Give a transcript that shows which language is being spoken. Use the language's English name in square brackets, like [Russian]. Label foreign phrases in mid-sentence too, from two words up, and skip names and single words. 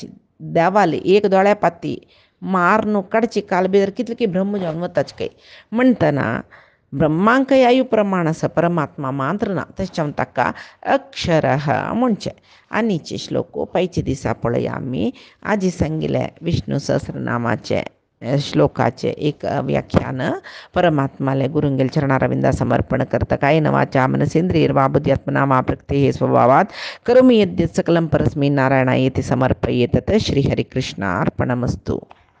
[Konkani] देवाले एक दोळ्या पाती मार न्हू काडची काल भितर कितले की ब्रह्म जावन वताचे काय म्हणटना ब्रह्मांकय आयु प्रमाण आसा परमात्मा मात्र ना. तशें जावन ताका अक्षरः म्हणचें. आनीचे श्लोक पायचे दिसा पळया आमी. आजी सांगिल्ले विष्णू सहस्रनामाचे श्लोकाचे एक व्याख्यान परमात्माले गुरुंगेल चरणारविंदा समर्पण करता. [Sanskrit] कायेन वाचा मनसेंद्रियर्वा बुद्ध्यात्मना मा प्रकृतेः स्वभावात् करोमि यद्यत् सकलं परस्मै नारायणायेति समर्पयेत्. श्रीहरिकृष्णार्पणमस्तु.